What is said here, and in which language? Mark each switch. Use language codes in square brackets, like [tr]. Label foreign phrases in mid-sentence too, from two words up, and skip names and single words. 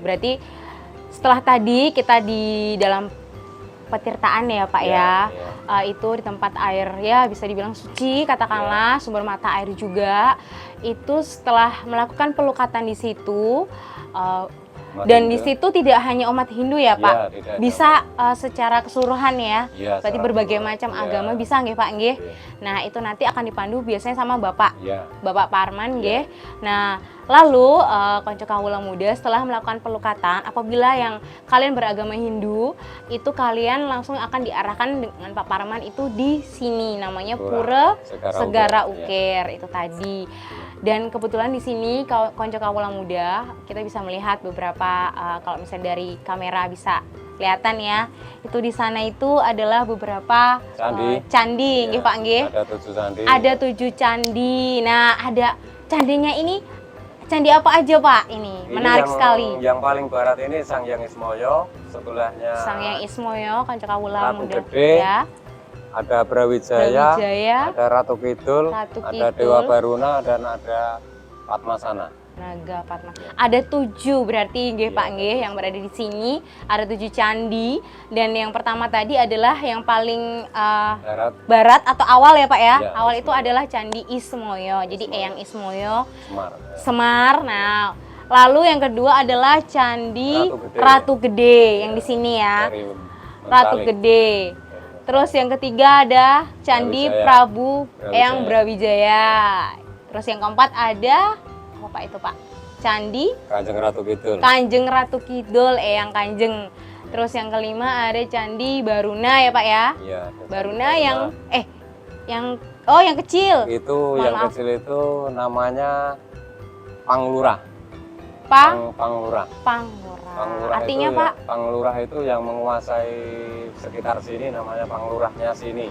[id] Berarti setelah tadi kita di dalam petirtaan ya Pak itu di tempat air ya bisa dibilang suci katakanlah sumber mata air juga, itu setelah melakukan pelukatan di situ dan di situ tidak hanya umat Hindu ya Pak, bisa secara keseluruhan ya, berarti berbagai macam agama bisa nggih Pak nggih. Nah itu nanti akan dipandu biasanya sama Bapak Parman nggih. Nah lalu Konco Kawula Muda setelah melakukan pelukatan, apabila yang kalian beragama Hindu itu kalian langsung akan diarahkan dengan Pak Parman itu di sini namanya Pura Segara Ukir itu tadi. Dan kebetulan di sini Konco Kawula Muda kita bisa melihat beberapa kalau misalnya dari kamera bisa kelihatan ya, itu di sana itu adalah beberapa candi nggih Pak nggih. Ada 7 candi. Ada 7 candi. Nah, ada candinya ini candi apa aja Pak? Ini menarik sekali. Yang paling barat ini Sang Hyang Ismoyo, sebelahnya Sang Hyang Ismoyo, Konco Kawula Muda ya. Ada Brawijaya, ada Ratu Kidul, ada Dewa Baruna, dan ada Padmasana. Naga Padma. Ada 7 berarti nggih Pak nggih yang berada di sini. Ada 7 candi dan yang pertama tadi adalah yang paling barat atau awal ya Pak ya. Awal itu adalah Candi Ismoyo. Jadi Eyang Ismoyo Semar. Nah, lalu yang kedua adalah Candi Ratu Gede yang di sini ya. Ratu Gede. Terus yang ketiga ada Candi Prabu Eyang Brawijaya. Terus yang keempat ada apa Pak itu Pak? Candi Kanjeng Ratu Kidul. Kanjeng Ratu Kidul Eyang Kanjeng. Terus yang kelima ada Candi Baruna ya Pak ya? Iya. Baruna yang yang kecil. Itu yang kecil itu namanya Panglurah. Panglurah. Artinya itu Pak? Panglurah itu yang menguasai sekitar sini namanya Panglurahnya sini.